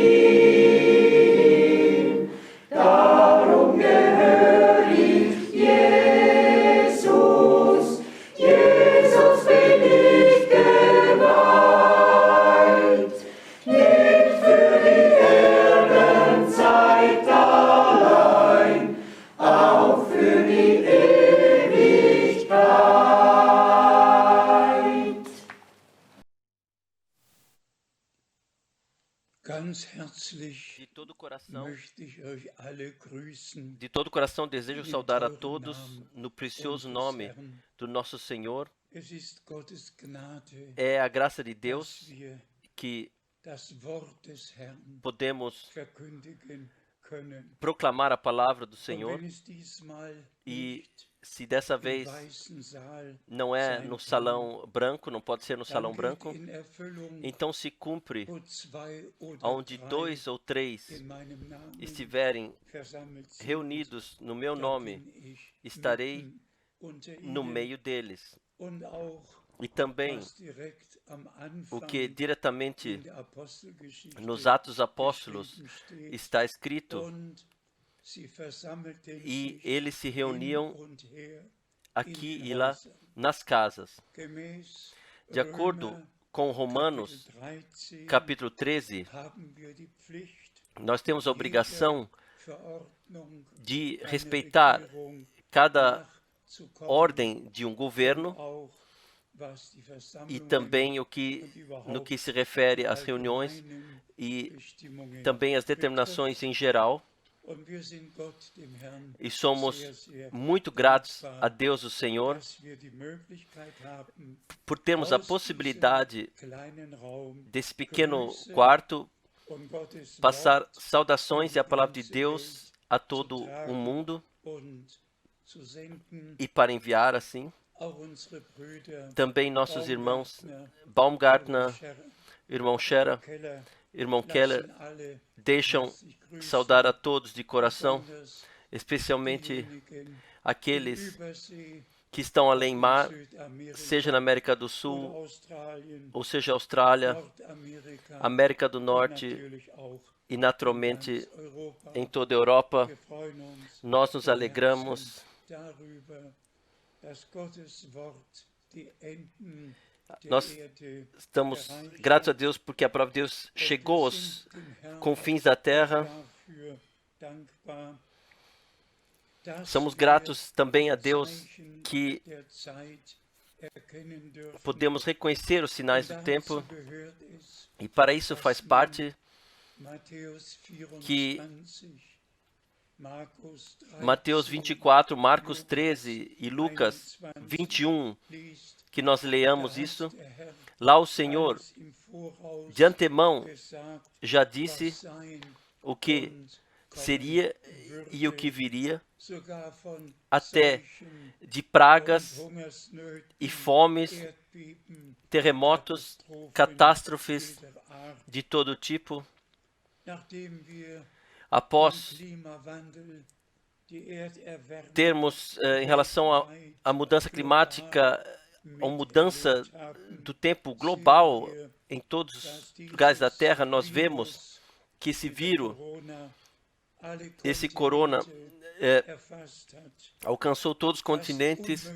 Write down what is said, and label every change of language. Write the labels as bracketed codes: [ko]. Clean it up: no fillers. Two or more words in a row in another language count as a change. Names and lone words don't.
[de] ihm, darum gehör ich Jesus, Jesus bin ich geweiht, nicht für die Erdenzeit allein, auch für die Ewigkeit. Ganz herzlich [pt] De todo coração, [de] möchte ich euch alle grüßen. [pt] de todo coração desejo saudar a todos no precioso nome do nosso Senhor. [de] Es ist Gottes Gnade, [pt] É a graça de [de] dass [pt] Deus [de] wir [pt] que [de] das Wort des Herrn [pt] podemos [de] verkündigen können. [pt] proclamar a palavra do [de] Und [pt] Senhor. [de] wenn es diesmal [pt] E [de] nicht [pt] se dessa [de] im [pt] vez [de] weißen Saal [pt] não é [de] sein [pt] no [de] kann, [pt] salão branco, não pode ser no [de] dann [pt] salão [de] geht [pt] branco, [de] in Erfüllung, [pt] então se cumpre [de] wo zwei oder [pt] onde [de] drei [pt] 2 ou 3 [de] in meinem Namen [pt] estiverem [de] versammelt sind, [pt] reunidos no meu [de] da [pt] nome, [de] bin ich [pt] estarei [de] mitten unter [pt] no [de] ihnen. [pt] meio deles. [de] Und auch [pt] E também [de] was direkt am [pt] o [de] Anfang [pt] que diretamente [de] in der Apostelgeschichte [pt] nos Atos Apóstolos [de] geschrieben steht. [pt] está escrito, [de] Und sie versammelten [pt] e [de] sich [pt] eles se [de] hin [pt] reuniam [de] und her [pt] aqui [de] in [pt] e lá [de] Häusern. [pt] nas casas. [de] Gemäß [pt] De acordo [de] Römer [pt] com Romanos, [de] Kapitel 13 [pt] capítulo 13, [de] haben wir die Pflicht, [pt] nós temos a obrigação [de] Verordnung [pt] de [de] einer [pt] respeitar [de] Regierung [pt] cada [de] nachzukommen, [pt] ordem de um governo [de] auch was die [pt] e [de] Versammlungen [pt] também [de] und [pt] no que [de] überhaupt [pt] se refere às reuniões [de] allgemeinen [pt] e [de] Bestimmungen [pt] também às [de] betrifft. [pt] determinações em geral. [de] Und wir sind Gott, dem Herrn, [pt] E somos [de] sehr, sehr [pt] muito gratos [de] dankbar, [pt] a Deus, o Senhor, [de] dass wir die Möglichkeit haben, [pt] por termos a [de] aus [pt] possibilidade [de] diesem kleinen Raum [pt] desse pequeno [de] Grüße [pt] quarto [de] und Gottes [pt] passar [de] Wort [pt] saudações e a palavra de [de] ganze [pt] Deus [de] Welt [pt] a todo [de] zu [pt] o [de] tragen [pt] mundo [de] und zu senden. [pt] e para enviar assim. [de] Auch unsere Brüder [pt] Também nossos irmãos [de] Baumgartner, [pt] Baumgartner, irmão Scherer, [de] Keller, [pt] irmão Keller, [de] lassen alle [pt] deixam [de] herzlich grüßen, [pt] saudar a todos de coração, [de] besonders [pt] especialmente [de] diejenigen in [pt] aqueles [de] Übersee, [pt] que estão além mar, [de] Südamerika [pt] seja na América do [de] oder [pt] Sul, [de] Australien, [pt] ou seja Austrália, [de] Nordamerika [pt] América do [de] und [pt] Norte [de] natürlich auch [pt] e [de] in [pt] naturalmente [de] ganz Europa. [pt] em toda a Europa. [de] Wir freuen uns [pt] Nós nos [de] von [pt] alegramos [de] Herzen darüber, dass Gottes Wort die Enden der [pt] Nós [de] Erde [pt] estamos [de] erreicht [pt] gratos a [de] hat. [pt] Deus porque a palavra de Deus [de] Und [pt] chegou [de] wir [pt] aos [de] sind dem Herrn [pt] confins da terra. [de] dafür dankbar, dass [pt] Somos [de] wir [pt] gratos também a [de] die [pt] Deus [de] Zeichen [pt] que [de] der Zeit erkennen dürfen. [pt] podemos reconhecer os sinais [de] Und [pt] do tempo, [de] dazu gehört es, [pt] e para isso faz parte [de] Matthäus [pt] que [de] 24, Markus 13, [pt] Mateus 24, Marcos 13 e Lucas 21, [de] liest, [pt] que nós [de] da [pt] leamos [de] hat [pt] isso. [de] der Herr [pt] Lá o Senhor, [de] alles im Voraus [pt] de antemão, [de] gesagt, [pt] já [de] was [pt] disse [de] sein [pt] o que [de] und [pt] seria [de] kommen [pt] e o que [de] würde, [pt] viria, [de] sogar von [pt] até [de] Seuchen [pt] de [de] und [pt] pragas [de] Hungersnöten, [pt] e fomes, [de] Erdbeben, [pt] terremotos, [de] Katastrophen [pt] catástrofes [de] jeder Art. [pt] de todo tipo. [de] Nachdem wir den [pt] Após [de] Klimawandel, die Erderwärmung [pt] termos, em relação à mudança climática, a mudança do tempo global em todos os lugares da Terra, nós vemos que esse vírus, esse corona, alcançou todos os continentes.